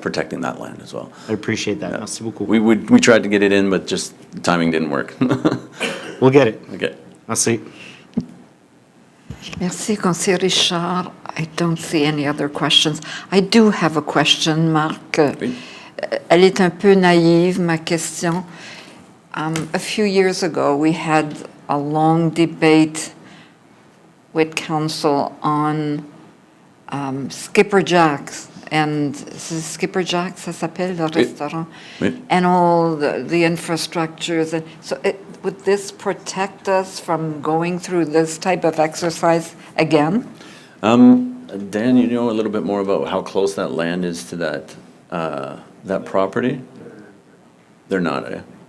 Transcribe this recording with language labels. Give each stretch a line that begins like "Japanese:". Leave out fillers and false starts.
English: protecting that land as well. I appreciate that. Yeah.
French: Merci beaucoup.
English: We tried to get it in, but just the timing didn't work. We'll get it. Okay.
French: Merci. Merci, conseiller Richard.
English: I don't see any other questions. I do have a question, Marc.
French: Oui. Elle est un peu naïve, ma question.
English: A few years ago, we had a long debate with council on Skipper Jack's. And
French: Skipper Jack's, ça s'appelle, le restaurant? Oui.
English: And all the infrastructures. And so would this protect us from going through this type of exercise again? Dan, you know a little bit more about how close that land is to that property? They're not, eh?